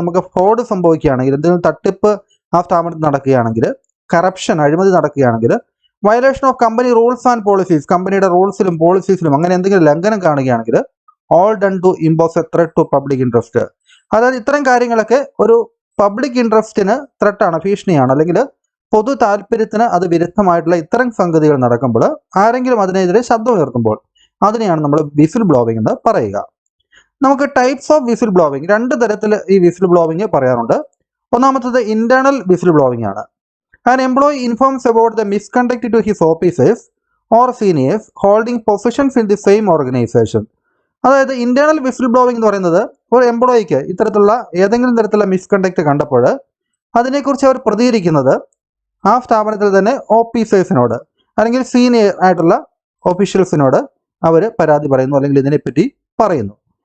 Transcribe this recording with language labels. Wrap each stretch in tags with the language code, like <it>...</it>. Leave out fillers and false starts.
<ml>നമുക്ക് ഫ്രോഡ് സംഭവിക്കുകയാണെങ്കിൽ, എന്തെങ്കിലും തട്ടിപ്പ് ആ സ്ഥാപനത്തിൽ നടക്കുകയാണെങ്കിൽ, കറപ്ഷൻ അഴിമതി നടക്കുകയാണെങ്കിൽ,</ml> <en>violation of company rules and policies,</en> <ml>കമ്പനിയുടെ റൂൾസിലും പോളിസീസിലും അങ്ങനെ എന്തെങ്കിലും ലംഘനം കാണുകയാണെങ്കിൽ,</ml> <en>all done to impose a threat to public interest,</en> <ml>അതായത് ഇത്തരം കാര്യങ്ങളൊക്കെ ഒരു പബ്ലിക് ഇൻട്രസ്റ്റിന് ത്രെട്ടാണ്, ഭീഷണിയാണ്, അല്ലെങ്കിൽ പൊതു താല്പര്യത്തിന് അത് വിരുദ്ധമായിട്ടുള്ള ഇത്തരം സംഗതികൾ നടക്കുമ്പോൾ, ആരെങ്കിലും അതിനെതിരെ ശബ്ദം ഉയർത്തുമ്പോൾ അതിനെയാണ് നമ്മൾ വിസിൽ ബ്ലോവിംഗ് എന്ന് പറയുക. നമുക്ക്</ml> <en>types of whistle blowing,</en> <ml>2 തരത്തിൽ ഈ വിസിൽ ബ്ലോവിംഗ് പറയാറുണ്ട്. ഒന്നാമത്തത് ഇന്റേണൽ വിസിൽ ബ്ലോവിംഗ് ആണ്.</ml> <en>An employee informs about the misconduct to his officers or seniors holding positions in the same organization.</en> <ml>അതായത് ഇന്റേണൽ വിസിൽ ബ്ലോവിംഗ് എന്ന് പറയുന്നത് ഒരു എംപ്ലോയിക്ക് ഇത്തരത്തിലുള്ള ഏതെങ്കിലും തരത്തിലുള്ള മിസ്കണ്ടക്ട് കണ്ടപ്പോൾ അതിനെക്കുറിച്ച് അവർ പ്രതികരിക്കുന്നത് ആ സ്ഥാപനത്തിൽ തന്നെ ഓഫീസേഴ്സിനോട് അല്ലെങ്കിൽ സീനിയർ ആയിട്ടുള്ള ഓഫീഷ്യൽസിനോട് അവർ പരാതി പറയുന്നു, അല്ലെങ്കിൽ ഇതിനെപ്പറ്റി പറയുന്നു.</ml>